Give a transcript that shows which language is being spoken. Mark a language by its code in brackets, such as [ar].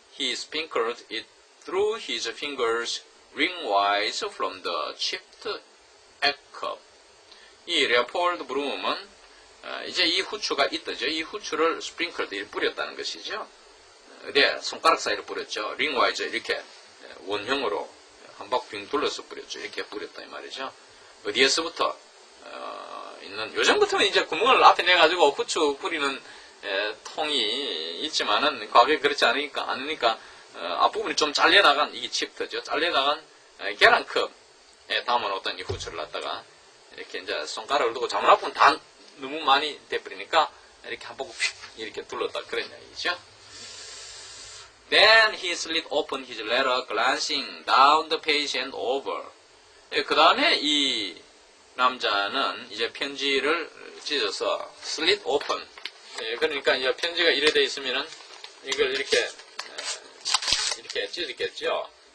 [en] He sprinkled it through his fingers ringwise from the chipped egg cup. [ko] 이 레오폴드 브룸은 이제 이 후추가 있다죠. 이 후추를 스프링클드 뿌렸다는 것이죠. 네, 손가락 사이로 뿌렸죠. 링와이즈 이렇게 원형으로 한 바퀴 빙 둘러서 뿌렸죠. 이렇게 뿌렸다 이 말이죠. 어디에서부터 있는, 요즘부터는 이제 구멍을 앞에 내가지고 후추 뿌리는 통이 있지만은 과거에 그렇지 않으니까 앞부분이 좀 잘려나간, 이게 칩트죠. 잘려나간 계란컵에 담아놓았던 이 후추를 갖다가 이렇게 이제 손가락을 두고 잘못 아프면 다 너무 많이 돼버리니까 이렇게 한 바퀴 이렇게 둘렀다 그런 이야기죠. [en] Then he slit open his letter, glancing down the page and over. [ko] 그 다음에 이 남자는 이제 편지를 찢어서 slit open. 그러니까 이제 편지가 이래 돼 있으면은 이걸 이렇게 찢었겠죠.